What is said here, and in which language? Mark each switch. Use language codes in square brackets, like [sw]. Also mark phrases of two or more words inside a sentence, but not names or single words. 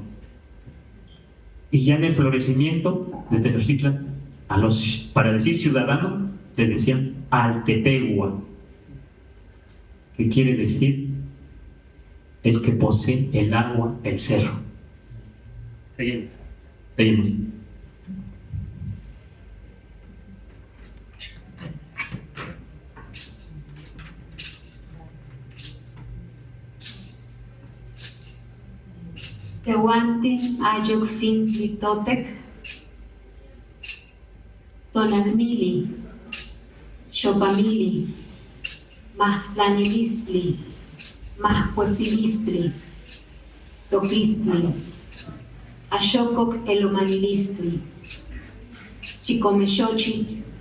[es] Y ya en el florecimiento de Tenochtitlan, para decir ciudadano, le decían Altepegua, que quiere decir el que posee el agua, el cerro. Seguimos. [nah] Tehuantin Ayoxin Totec, Tonalmili, Xopamili, Mahlanilistli, Mahcuepilistli, Topistli, Axococ Elomanilistli, Chicomexochi,